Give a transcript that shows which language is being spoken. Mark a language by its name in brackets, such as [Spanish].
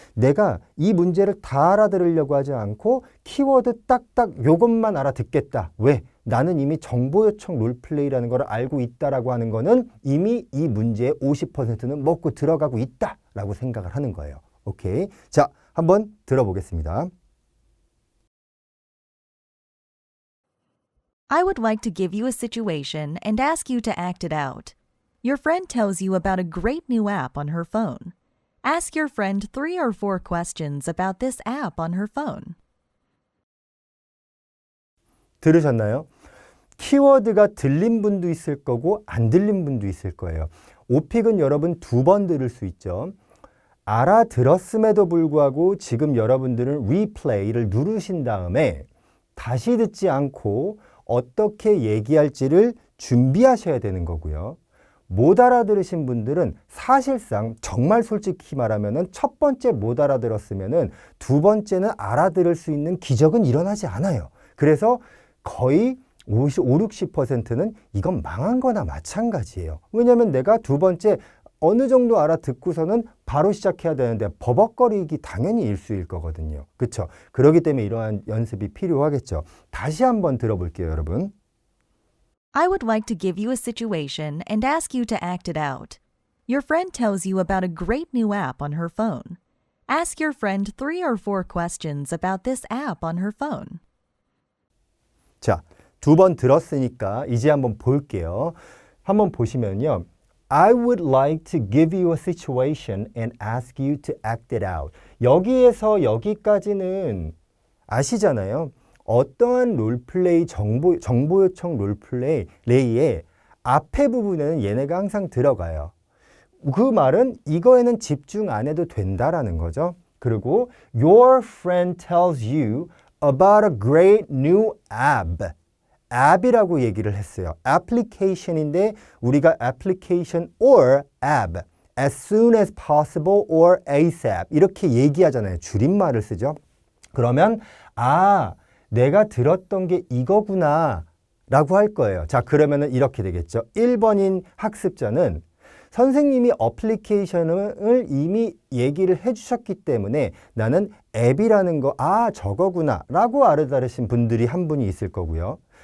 [Korean] 내가 이 문제를 다 알아들으려고 하지 않고 키워드 딱딱 요것만 알아듣겠다. 왜? 나는 이미 정보 요청 롤플레이라는 걸 알고 있다라고 하는 거는 이미 이 문제의 50%는 먹고 들어가고 있다라고 생각을 하는 거예요. 오케이. 자, 한번 들어보겠습니다. [English] I would like to give you a situation and ask you to act it out. Your friend tells you about a great new app on her phone. Ask your friend 3 or 4 questions about this app on her phone. [Korean] 들으셨나요? 키워드가 들린 분도 있을 거고 안 들린 분도 있을 거예요. 오픽은 여러분 2번 들을 수 있죠. 알아들었음에도 불구하고 지금 여러분들은 리플레이를 누르신 다음에 다시 듣지 않고 어떻게 얘기할지를 준비하셔야 되는 거고요. 못 알아들으신 분들은 사실상 정말 솔직히 말하면 첫 번째 못 알아들었으면 두 번째는 알아들을 수 있는 기적은 일어나지 않아요. 그래서 거의 50, 60%는 이건 망한 거나 마찬가지예요. 왜냐하면 내가 두 번째 어느 정도 알아듣고서는 바로 시작해야 되는데 버벅거리기 당연히 일수일 거거든요. 그렇죠? 그렇기 때문에 이러한 연습이 필요하겠죠. 다시 한번 들어볼게요, 여러분. [English] I would like to give you a situation and ask you to act it out. Your friend tells you about a great new app on her phone. Ask your friend 3 or 4 questions about this app on her phone. [Korean] 자, 2번 들었으니까 이제 한번 볼게요. 한번 보시면요. [English] I would like to give you a situation and ask you to act it out. [Korean] 여기에서 여기까지는 아시잖아요. 어떠한 롤플레이 정보 요청 롤플레이의 앞에 부분에는 얘네가 항상 들어가요. 그 말은 이거에는 집중 안 해도 된다라는 거죠. 그리고 [English] your friend tells you about a great new app. [Korean] app이라고 얘기를 했어요. application인데 우리가 [English] application or app as soon as possible or ASAP [Korean] 이렇게 얘기하잖아요. 줄임말을 쓰죠. 그러면 내가 들었던 게 이거구나 라고 할 거예요. 자, 그러면은 이렇게 되겠죠. 1번인 학습자는 선생님이 어플리케이션을 이미 얘기를 해주셨기 때문에 나는 앱이라는 거, 저거구나 라고 알아들으신 분들이 한 분이 있을 거고요.